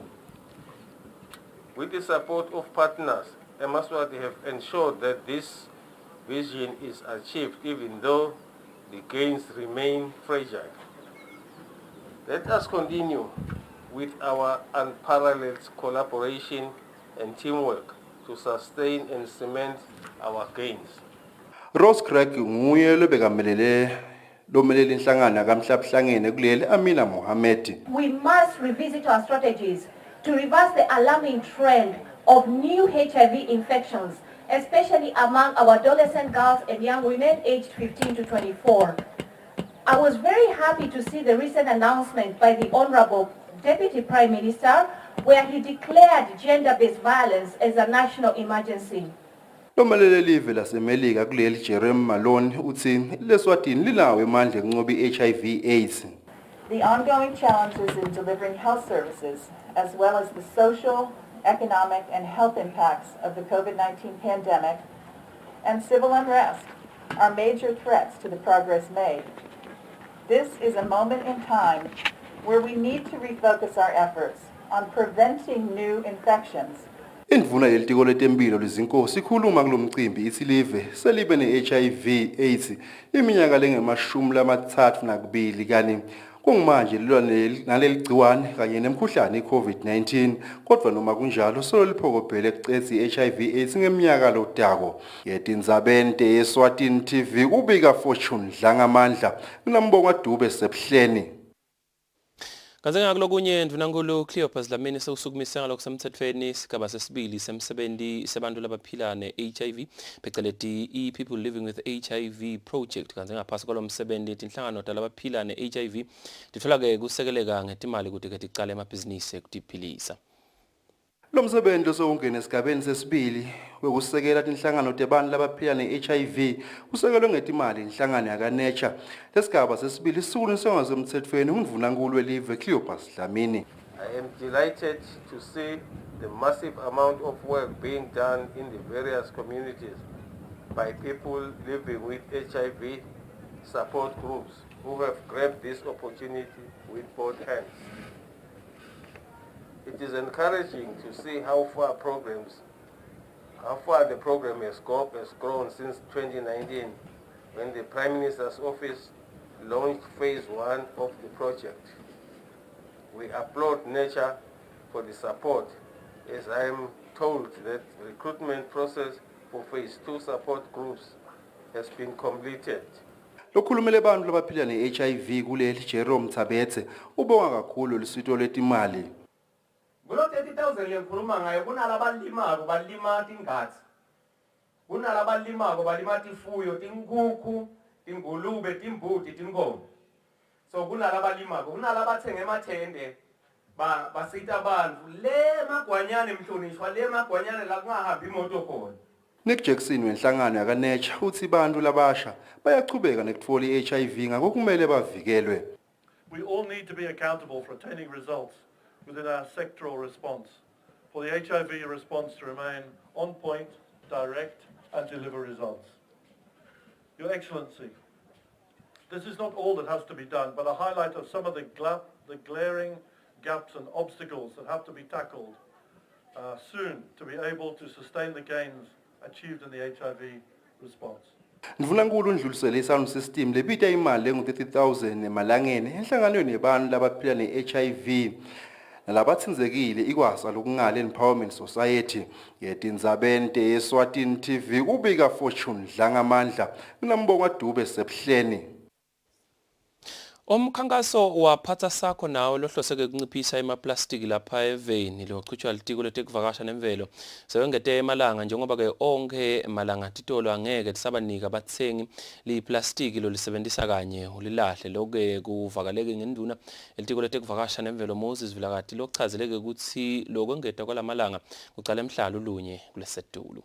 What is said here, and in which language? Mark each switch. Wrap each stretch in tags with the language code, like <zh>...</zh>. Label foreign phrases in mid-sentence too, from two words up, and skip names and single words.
<en>With the support of partners, Eswatini have ensured that this vision is achieved even though the gains remain fragile. Let us continue with our unparalleled collaboration and teamwork to sustain and cement our gains.</en> <ss>Ross Craig nguye lobekamelele lomelele inhlangano kamhlabuhlangene kuleli Amina Mohammed.</ss> <en>We must revisit our strategies to reverse the alarming trend of new HIV infections, especially among our adolescent girls and young women aged 15 to 24. I was very happy to see the recent announcement by the Honorable Deputy Prime Minister where he declared gender-based violence as a national emergency.</en> <ss>Lomalele live lasemelika kuleli Jeremy Malone uthi leSwatini linawo emandla enqoba iHIV/AIDS.</ss> <en>The ongoing challenges in delivering health services, as well as the social, economic, and health impacts of the COVID-19 pandemic and civil unrest are major threats to the progress made. This is a moment in time where we need to refocus our efforts on preventing new infections.</en> <ss>Indvuna yelitiko letempilo lezinkosi ikhuluma kulomcimbi ithi live selibe ne-HIV/AIDS iminyaka lengama-32 kani kungumanje lilwa naleli gciwane kanye nemkhuhlane i-COVID-19 kodwa noma kunjalo solo liphokophelele ekucedza i-HIV/AIDS ngeminyaka lodako. Tindzabente Eswatini TV ubika Fortune Dlangamandla kunambonga Dube Sebuhleni. Kanti ngakulokunye ndvunankulu Cleopas Dlamini sewusukumise ngalokho semthethweni sigaba sesibili semsebenzi sebantu labaphila ne-HIV phecelezi i-</ss> <en>People Living with HIV Project.</en> <ss>Kanti ngaphasi kwalomsebenzi tinhlangano talabaphila ne-HIV dithola-ke kusekeleka ngetimali kuti-ke ticale emabhizinisi ekutiphilisa. Lo msebenzi osowungena esigabeni sesibili wekusekela tinhlangano tebantu labaphila ne-HIV usekelwe ngetimali inhlangano yakaNature. Lesigaba sesibili sisukuniswe ngasemthethweni undvunankulu welive Cleopas Dlamini.</ss> <en>I am delighted to see the massive amount of work being done in the various communities by people living with HIV support groups who have grabbed this opportunity with both hands. It is encouraging to see how far the program has grown since 2019, when the Prime Minister's office launched phase 1 of the project. We applaud Nature for the support, as I am told that the recruitment process for phase 2 support groups has been completed.</en> <ss>Lokhulumele bantu labaphila ne-HIV kuleli Jerome Tabete ubonga kakhulu lisito letimali. Kulo 30,000 lengikhuluma ngayo kunalabalimako balima tingathi. Kunalabalimako balima tifuyo, tinkukhu, tingulube, timbuti, tinkomo. So kunalabalimako, kunalabathenga emathende basita abantu le magwanyane mhlonishwa le magwanyane la kungahambi imoto khona. Nick Jackson wenhlangano yakaNature uthi bantu labasha bayachubeka nekutfola i-HIV ngakho kumele bavikelwe.</ss> <en>We all need to be accountable for attaining results within our sectoral response, for the HIV response to remain on point, direct and deliver results. Your Excellency, this is not all that has to be done, but a highlight of some of the glaring gaps and obstacles that have to be tackled soon to be able to sustain the gains achieved in the HIV response.</en> <ss>Ndvunankulu ndlulisele i-</ss> <en>sound system</en> <ss>lebita imali engu-30,000 emalangeni enhlanganweni yebantu labaphila ne-HIV nalabatsindzekile ikwasa lokungale Empowerment Society. Tindzabente Eswatini TV ubika Fortune Dlangamandla kunambonga Dube Sebuhleni. Umkhankaso waphatha sakho nawo lohloseke kunciphisa emaplastiki lapha eveni lochutshwa litiko letekuvakasha nemvelo sewengete emalanga njengoba ke onke malanga titolo angeke tisabanika bathengi liplastiki lolisebenzisa kanye ulilahle loke kuvakaleke ngenduna elitiko letekuvakasha nemvelo Moses Vilakati lochazeleke ukuthi lokwengeta kwalamalanga kucala emhlalo lunye kulesetulu.</ss>